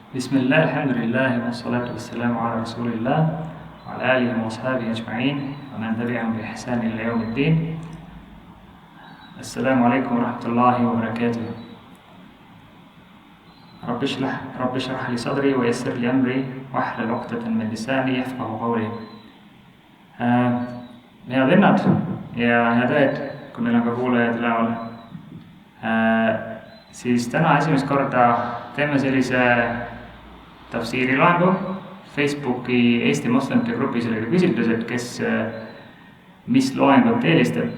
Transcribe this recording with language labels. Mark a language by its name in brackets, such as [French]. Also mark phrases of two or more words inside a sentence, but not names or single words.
[Arabic] بسم الله الحمد لله والصلاة والسلام على رسول الله وعلى آله وأصحابه أجمعين ومن تبعهم بإحسان إلى يوم الدين. السلام عليكم ورحمة الله وبركاته. رب اشرح لي صدري ويسر لي أمري واحلل عقدة من لساني يفقه قولي. [Estonian] Head vennad ja head õed, kui meil on ka kuulajad üleval, siis täna esimest korda teeme sellise tafsiiri loengu. Facebooki Eesti moslemite grupis oli ka küsitlus, et mis loengut eelistab.